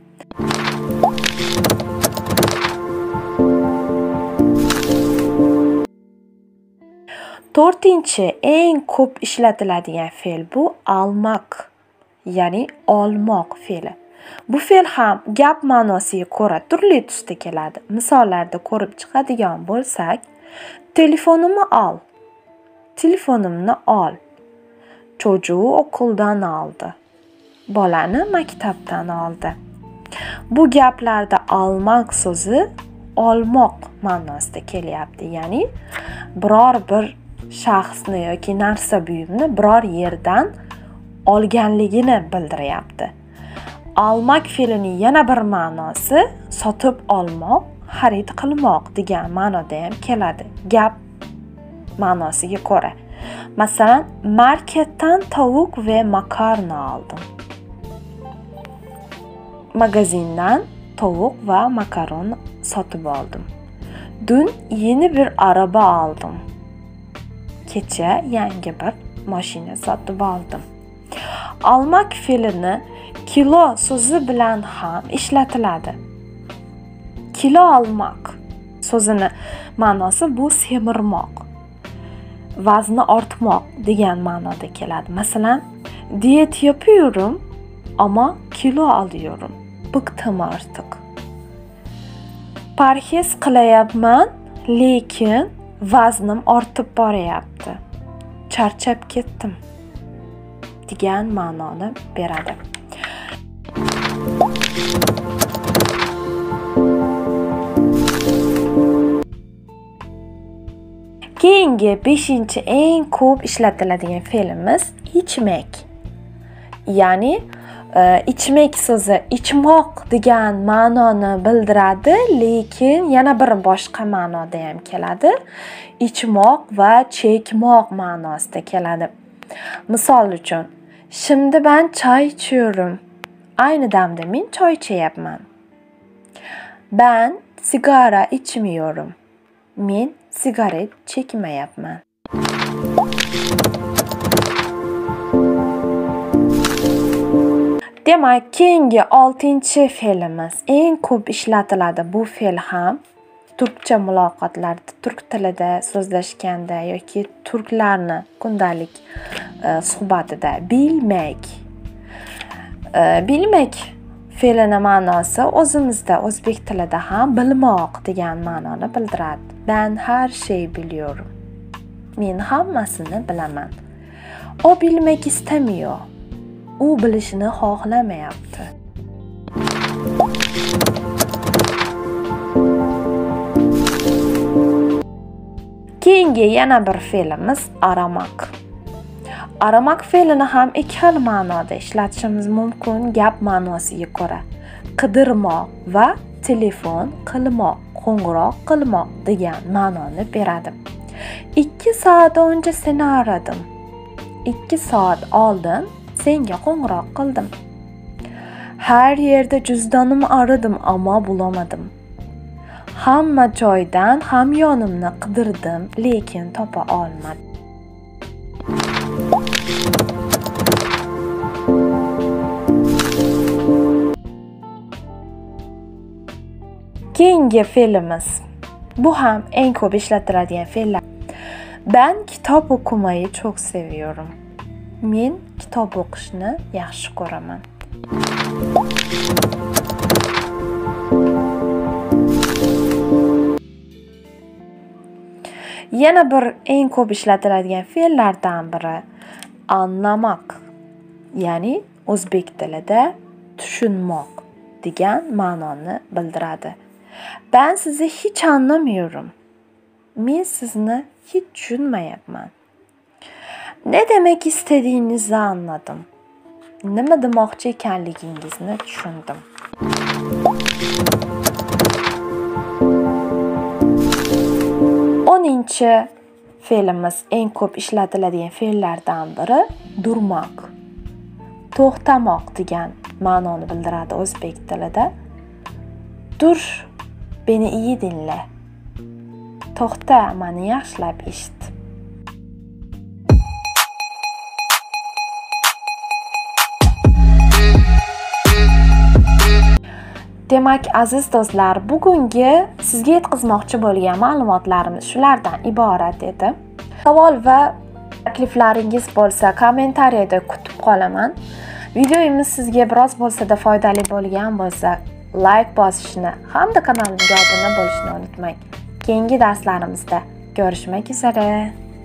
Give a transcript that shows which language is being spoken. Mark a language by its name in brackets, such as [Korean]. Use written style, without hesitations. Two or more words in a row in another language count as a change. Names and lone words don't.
[Uzbek] To'rtinchi eng ko'p ishlatiladigan fe'l bu almak, ya'ni olmoq fe'li. Bu fe'l ham gap ma'nosiga ko'ra turli tusda keladi. Misollarda ko'rib chiqadigan bo'lsak, telefonimni ol. Telefonimni ol. [Turkish] Çocuğu okuldan aldı. [Uzbek] Bolani maktabdan oldi. Bu gaplarda almak so'zi olmoq ma'nosida kelyapti. Ya'ni biror bir shaxsni yoki narsa buyumni biror yerdan olganligini bildiryapti. Almak fe'lining yana bir ma'nosi sotib olmoq, xarid qilmoq degan ma'noda ham keladi. Gap ma'nosiga ko'ra. Masalan, marketdan [Turkish] tavuk ve makarna aldım. [Uzbek] Magazindan [Turkish] tavuk ve [Uzbek] makaron sotib oldim. [Turkish] Dün yeni bir araba aldım. [Uzbek] Kecha yangi bir mashina sotib oldim. Almak fe'lini kilo so'zi bilan ham ishlatiladi. Kilo olmak so'zini ma'nosi bu semirmoq, vazni ortmoq degan ma'noda keladi. Masalan, [Turkish] diyet yapıyorum ama kilo alıyorum. Bıktım artık. [Uzbek] Parhez qilayapman, lekin vaznim ortib boryapti. Charchab ketdim degan ma'noni beradi. Keyingi 5-chi eng ko'p ishlatiladigan fe'limiz ichmak. Ya'ni ichmak so'zi ichmoq degan ma'noni bildiradi, lekin yana bir boshqa ma'noda ham keladi. Ichmoq va chekmoq ma'nosida keladi. Misol uchun, [Turkish] şimdi ben çay içiyorum. [Uzbek] Aynı damda men choy ichayapman. [Turkish] Ben sigara içmiyorum. [Uzbek] Men sigaret chekmayapman. Demak, keyingi 6-chi fe'limiz eng ko'p ishlatiladi. Bu fe'l ham turkcha muloqotlarda, turk tilida so'zlashganda yoki turklarni kundalik suhbatida bilmak. Bilmak fe'lini ma'nosi o'zimizda o'zbek tilida ham bilmoq degan ma'noni bildiradi. [Turkish] Ben her şeyi biliyorum. [Uzbek] Men hammasini bilaman. [Turkish] O bilmek istemiyor. [Uzbek] U bilishni xohlamayapti. Keyingi yana bir fe'limiz aramak. Aramak fe'lini ham ikki xil ma'noda ishlatishimiz mumkin gap ma'nosiga ko'ra. Qidirmoq va telefon qilmoq, qo'ng'iroq qilmoq degan ma'noni beradi. [Turkish] 2 soat önce seni aradim. [Uzbek] 2 soat oldin senga qo'ng'iroq qildim. [Turkish] Her yerde cüzdanımı aradım ama bulamadım. [Uzbek] Hamma joydan hamyonimni qidirdim, lekin topa olmadim. Keyingi fe'limiz. Bu ham eng ko'p ishlatiladigan fe'llar. [Turkish] Ben kitap okumayı çok seviyorum. [Uzbek] Men kitob o'qishni yaxshi ko'raman. Yana bir eng ko'p ishlatiladigan fe'llardan biri anlamak. Ya'ni o'zbek tilida tushunmoq degan ma'noni bildiradi. [Turkish] Ben sizi hiç anlamıyorum. [Uzbek] Men sizni hiç tushunmayapman. [Turkish] Ne demek istediğinizi anladım. [Uzbek] Nima demoqchi ekanligingizni tushundim. O'ninchi fe'limiz eng ko'p ishlatiladigan fe'llardan biri durmak. To'xtamoq degan ma'noni bildiradi o'zbek tilida. [Turkish] Dur, beni iyi dinle. [Uzbek] To'xta, meni yaxshilab eshit. Demak, aziz do'stlar, bugungi sizga yetkazmoqchi bo'lgan ma'lumotlarimiz shulardan iborat edi. Savol va takliflaringiz bo'lsa, kommentariyada kutib qolaman. Videomiz sizga biroz bo'lsa-da foydali bo'lgan bo'lsa, like bosishni hamda kanalimga obuna bo'lishni unutmang. Keyingi darslarimizda [Turkish] görüşmek üzere.